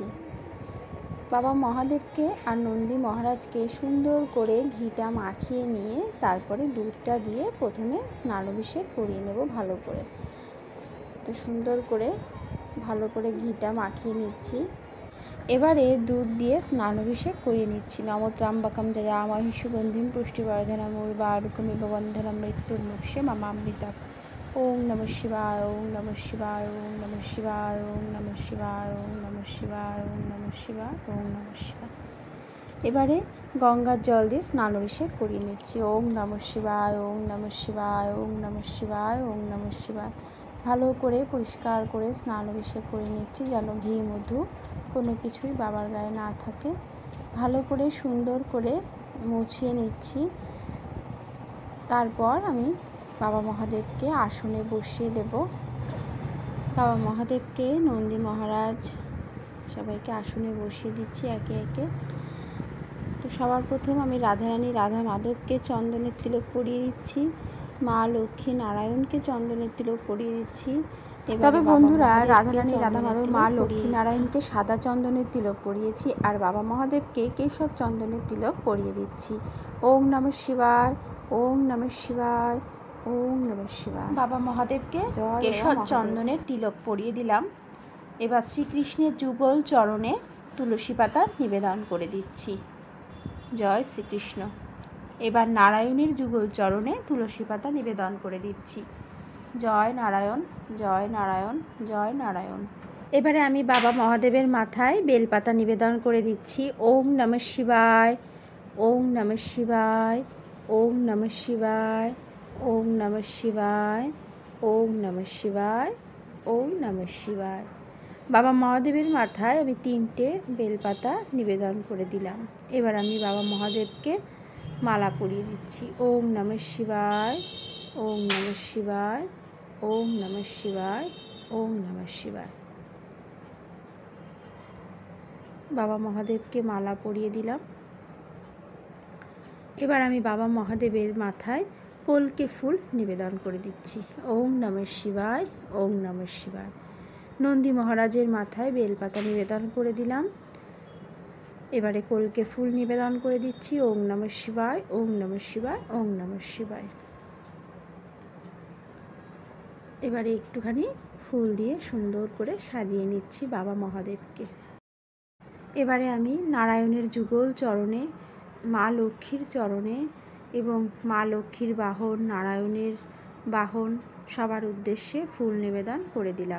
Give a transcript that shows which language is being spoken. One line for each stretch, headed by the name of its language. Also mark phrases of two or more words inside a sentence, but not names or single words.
Bangla: বাবা মহাদেবকে আর নন্দী মহারাজকে সুন্দর করে ঘিটা মাখিয়ে নিয়ে তারপরে দুধটা দিয়ে প্রথমে স্নানাভিষেক করিয়ে নেব ভালো করে। তো সুন্দর করে ভালো করে ঘিটা মাখিয়ে নিচ্ছি। এবারে দুধ দিয়ে স্নানাভিষেক করিয়ে নিচ্ছি।
Sanskrit: নমোত্রাম্বকম জয়ামহি সুগন্ধিম পুষ্টিবর্ধনম উর্বারুকমিব বন্ধনম মৃত্যুর্মুক্ষে মামামৃতম। ওম নমঃ শিবায়, ওম নমঃ শিবায়, ওম নমঃ শিবায়, ওম নমঃ শিবায়, ওম নমঃ শিবায়, ওম নমঃ শিবায়, ওম নমঃ শিবায়।
Bangla: এবারে গঙ্গার জল দিয়ে স্নানাভিষেক করিয়ে নিচ্ছি।
Sanskrit: ওম নমঃ শিবায়, ওম নমঃ শিবায়, ওম নমঃ শিবায়, ওম নমঃ শিবায়।
Bangla: ভালো করে পরিষ্কার করে স্নানাভিষেক করে নিচ্ছি, যেন ঘি মধু কোনো কিছুই বাবার গায়ে না থাকে। ভালো করে সুন্দর করে মুছিয়ে নিচ্ছি। তারপর আমি বাবা মহাদেবকে আসনে বসিয়ে দেব। বাবা মহাদেবকে নন্দী মহারাজ সবাইকে আসনে বসিয়ে দিচ্ছি একে একে। তো সবার প্রথম আমি রাধারানী রাধা মাধবকে চন্দনের তিলক পরিয়ে দিচ্ছি, মা লক্ষ্মী নারায়ণকে চন্দনের তিলক পরিয়ে দিচ্ছি। তবে বন্ধুরা, রাধারানী রাধা মাধব মা লক্ষ্মী নারায়ণকে সাদা চন্দনের তিলক পরিয়েছি, আর বাবা মহাদেবকে কেশব চন্দনের তিলক পরিয়ে দিচ্ছি।
Sanskrit: ওম নমঃ শিবায়, ওম নমঃ শিবায়, ওম নমঃ শিবায়।
Bangla: বাবা মহাদেবকে কেশব চন্দনের তিলক পরিয়ে দিলাম। এবার শ্রীকৃষ্ণের যুগল চরণে তুলসী পাতা নিবেদন করে দিচ্ছি। জয় শ্রীকৃষ্ণ। এবার নারায়ণের যুগল চরণে তুলসী পাতা নিবেদন করে দিচ্ছি। জয় নারায়ণ, জয় নারায়ণ, জয় নারায়ণ। এবারে আমি বাবা মহাদেবের মাথায় বেলপাতা নিবেদন করে দিচ্ছি।
Sanskrit: ওম নমঃ শিবায়, ওম নমঃ শিবায়, ওম নমঃ শিবায়, ওম নমঃ শিবায়, ওম নমঃ শিবায়, ওম নমঃ শিবায়।
Bangla: বাবা মহাদেবের মাথায় আমি 3টে বেলপাতা নিবেদন করে দিলাম। এবার আমি বাবা মহাদেবকে মালা পরিয়ে দিচ্ছি।
Sanskrit: ওম নমঃ শিবায়, ওম নমঃ শিবায়, ওম নমঃ শিবায়, ওম নমঃ শিবায়।
Bangla: বাবা মহাদেবকে মালা পরিয়ে দিলাম। এবার আমি বাবা মহাদেবের মাথায় কলকে ফুল নিবেদন করে দিচ্ছি।
Sanskrit: ওম নমঃ শিবায়, ওম নমঃ শিবায়।
Bangla: নন্দী মহারাজের মাথায় বেলপাতা নিবেদন করে দিলাম। এবারে কলকে ফুল নিবেদন করে দিচ্ছি।
Sanskrit: ওম নমঃ শিবায়, ওম নমঃ শিবায়, ওম নমঃ শিবায়।
Bangla: এবারে একটুখানি ফুল দিয়ে সুন্দর করে সাজিয়ে নিচ্ছি বাবা মহাদেবকে। এবারে আমি নারায়ণের যুগল চরণে, মা লক্ষ্মীর চরণে এবং মা লক্ষ্মীর বাহন, নারায়ণের বাহন সবার উদ্দেশ্যে ফুল নিবেদন করে দিলাম।